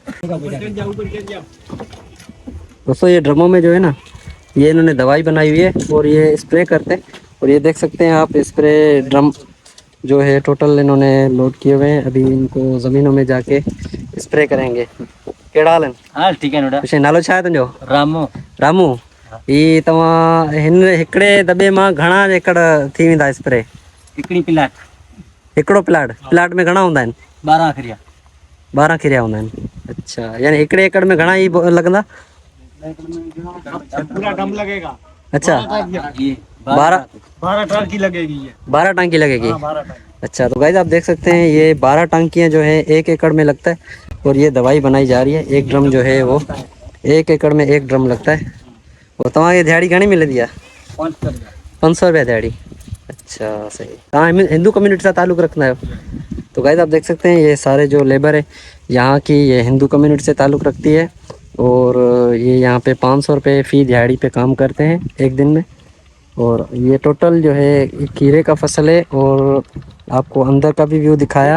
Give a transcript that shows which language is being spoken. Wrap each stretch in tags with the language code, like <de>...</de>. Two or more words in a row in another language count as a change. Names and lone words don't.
<ur>دوستو یہ ڈرموں میں جو ہے نا یہ انہوں نے دوائی بنائی ہوئی ہے اور یہ اسپرے کرتے ہیں. اور یہ دیکھ سکتے ہیں آپ</ur> <en>spray drum</en> <ur>جو ہے ٹوٹل انہوں نے لوڈ کیے ہوئے ہیں. ابھی ان کو زمینوں میں جا کے اسپرے کریں گے.</ur> <sd>केड़ा हाल आहिनि?</sd> <ur>ہاں ٹھیک ہے نوڑا.</ur> <sd>कुछ नालो छा आहे तुंहिंजो? रामू। रामू। ही तव्हां हिन हिकिड़े दॿे मां घणा एकड़ थी वेंदा स्प्रे? हिकिड़ी प्लाट। हिकिड़ो प्लाट में घणा हूंदा आहिनि? 12 खरिया। 12 खिरिया हूंदा आहिनि। अच्छा यानी हिकिड़े एकड़ में घणा ई लॻंदा?</sd> <ur>پورا ڈرم لگے گا. अच्छा 12 ٹانکی لگے گی یہ. 12 ٹانکی لگے گی. 12 ٹانکی. اچھا تو گائز آپ دیکھ سکتے ہیں یہ 12 ٹانکیاں جو ہے 1 ایکڑ میں لگتا ہے اور یہ دوائی بنائی جا رہی ہے. ایک ڈرم جو ہے وہ 1 ایکڑ میں 1 ڈرم لگتا ہے.</ur> <sd>और तव्हांखे दिहाड़ी घणी मिले दिया? 500 रुपया दिहाड़ी।</sd> <ur>اچھا صحیح.</ur> <sd>तव्हां हिंदू कम्युनिटी सां ताल्लुक़ रखंदा आहियो?</sd> <ur>تو گائز آپ دیکھ سکتے ہیں یہ سارے جو لیبر ہے یہاں کی، یہ ہندو کمیونٹی سے تعلق رکھتی ہے اور یہ یہاں پے 500 روپے فی دیہاڑی پے کام کرتے ہیں ایک دن میں. اور یہ ٹوٹل جو ہے یہ کھیرے کا فصل ہے اور آپ کو اندر کا بھی ویو دکھایا.</ur>